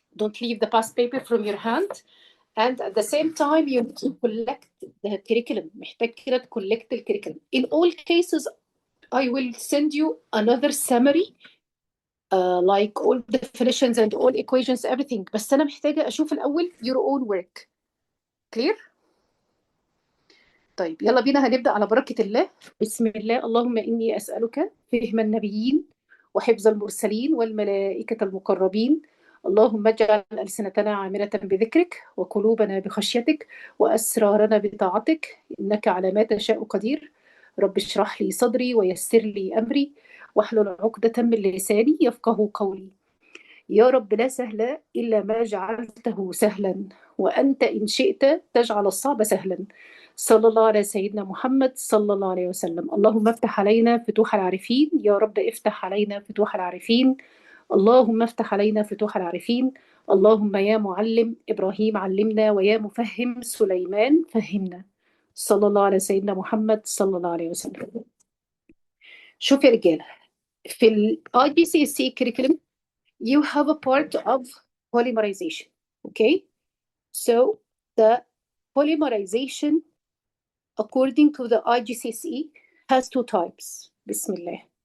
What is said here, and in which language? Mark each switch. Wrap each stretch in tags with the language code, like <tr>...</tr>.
<en>Don't leave the past paper from your hand. And at the same time, you need to collect the curriculum.</en> <ar>محتاج كده</ar> <en>to collect the curriculum. In all cases, I will send you another summary, like all definitions and all equations, everything. بس أنا محتاجة أشوف الأول your own work. Clear?</en> <ar>طيب يلا بينا هنبدأ على بركة الله. بسم الله. اللهم إني أسألك فهم النبيين وحفظ المرسلين والملائكة المقربين. اللهم اجعل ألسنتنا عامرة بذكرك وقلوبنا بخشيتك وأسرارنا بطاعتك إنك على ما تشاء قدير. رب اشرح لي صدري ويسر لي أمري واحلل عقدة من لساني يفقه قولي. يا رب لا سهل إلا ما جعلته سهلا وأنت إن شئت تجعل الصعب سهلا. صلى الله على سيدنا محمد صلى الله عليه وسلم. اللهم افتح علينا فتوح العارفين. يا رب افتح علينا فتوح العارفين. اللهم افتح علينا فتوح العارفين. اللهم يا معلم إبراهيم علمنا ويا مفهم سليمان فهمنا. صلى الله على سيدنا محمد صلى الله عليه وسلم. شوف يا رجالة، في ال</ar> <en>IGCSE curriculum you have a part of polymerization. Okay? So the polymerization according to the IGCSE has two types. Bismillah.</en>